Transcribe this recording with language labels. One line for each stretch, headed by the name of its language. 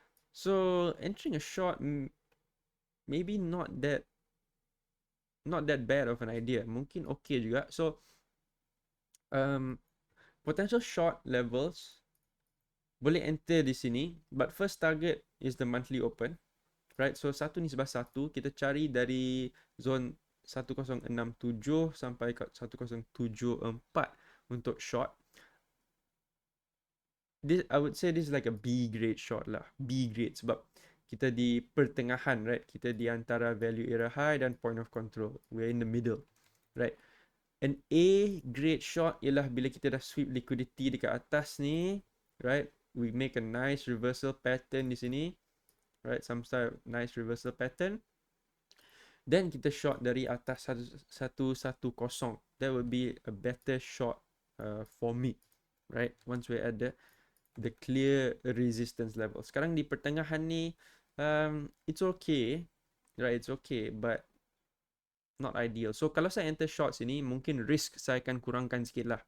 English: So entering a short, maybe not that bad of an idea,
Malay: mungkin okay juga.
English: So potential short levels
Malay: boleh enter di sini,
English: but first target is the monthly open, right?
Malay: So 1/1, kita cari dari zone 1067 sampai ke 1074 untuk short.
English: This, I would say this is like a B grade short lah, B grade,
Malay: sebab kita di pertengahan,
English: right?
Malay: Kita di antara value area high dan point of control.
English: We're in the middle, right? An A grade short
Malay: ialah bila kita dah sweep liquidity dekat atas ni, right?
English: We make a nice reversal pattern
Malay: di sini,
English: right? Some style nice reversal pattern.
Malay: Then kita short dari atas 110.
English: That would be a better short for me, right? Once we're at the clear resistance level.
Malay: Sekarang di pertengahan ni,
English: it's okay, right? It's okay, but not ideal.
Malay: So kalau saya enter short sini, mungkin risk saya akan kurangkan sikit lah.